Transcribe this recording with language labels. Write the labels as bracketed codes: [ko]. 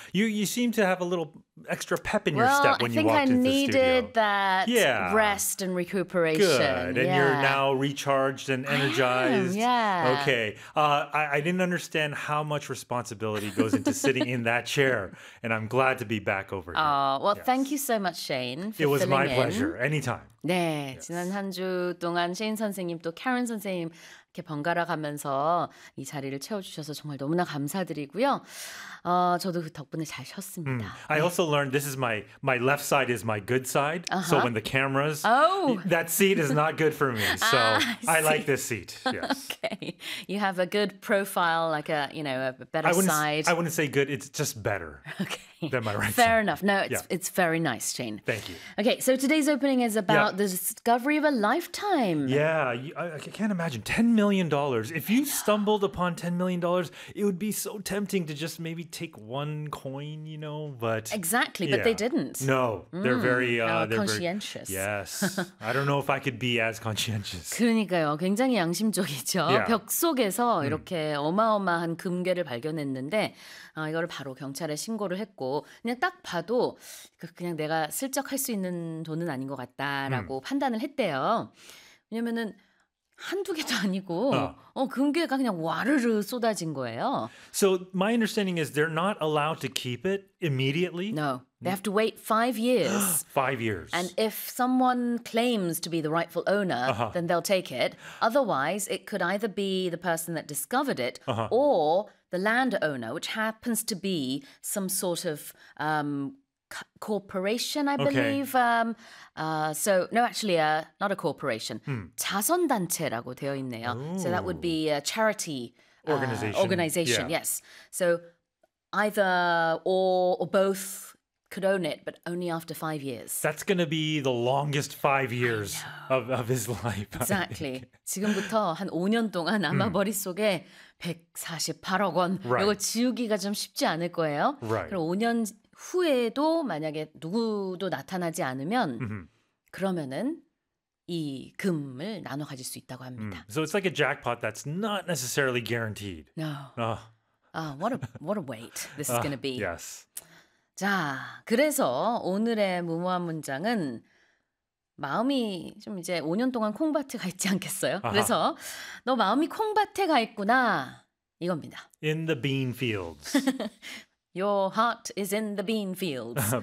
[en] You seem to have a little extra pep in your step when you walked into the studio. That rest and recuperation. Good. And you're now recharged and energized. Okay. I didn't understand how much responsibility goes into sitting in that chair, and I'm glad to be back over here. Thank you so much, Shane. It was my pleasure. Anytime. [ko] 네, 지난 한 주 동안 Shane 선생님 또 Karen 선생님 이렇게 번갈아 가면서 이 자리를 채워주셔서 정말 너무나 감사드리고요. 저도 그 덕분에 잘 쉬었습니다. [en] I also learned this is my left side is my good side. Uh-huh. So when the cameras, that seat is not good for me. So I like this seat. Yes. Okay. You have a good profile, like a better side. I wouldn't say good. It's just better. Okay. Than my right Fair side. Enough. No, it's very nice, Shane. Thank you. Okay. So today's opening is about the discovery of a lifetime. Yeah. I can't imagine. $10 million. If you stumbled upon $10 million, it would be so tempting to just maybe take one coin, you know. But exactly, but they didn't. No, they're very conscientious. Yes, I don't know if I could be as conscientious. [ko] 그러니까요, 굉장히 양심적이죠. 벽 속에서 이렇게 어마어마한 금괴를 발견했는데 이거를 바로 경찰에 신고를 했고 그냥 딱 봐도 그냥 내가 슬쩍 할 수 있는 돈은 아닌 것 같다라고 판단을 했대요. 왜냐면은 한두 개도 아니고 금괴가 그냥 와르르 쏟아진 거예요. [en] So my understanding is they're not allowed to keep it immediately. No, they have to wait 5 years. 5 years. And if someone claims to be the rightful owner, then they'll take it. Otherwise, it could either be the person that discovered it or the landowner, which happens to be some sort of corporation, I believe. Okay. Not a corporation. [ko] 자선단체라고 되어 있네요. [en] Ooh. So that would be a charity organization. Yeah. Yes. So either or both could own it, but only after 5 years. That's going to be the longest 5 years of his life. Exactly. [ko] 지금부터 한 5년 동안 아마 머릿속에 148억 원 이거 지우기가 좀 쉽지 않을 거예요. [en] Right. [ko] 그럼 5년 후에도 만약에 누구도 나타나지 않으면 그러면은 이 금을 나눠 가질 수 있다고 합니다. [en] So it's like a jackpot that's not necessarily guaranteed. No. What a wait this is going to be. Yes. [ko] 자, 그래서 오늘의 무모한 문장은 마음이 좀 이제 5년 동안 콩밭에 가 있지 않겠어요? 그래서 너 마음이 콩밭에 가 있구나 이겁니다. [en] In the bean fields. Your heart is in the bean fields.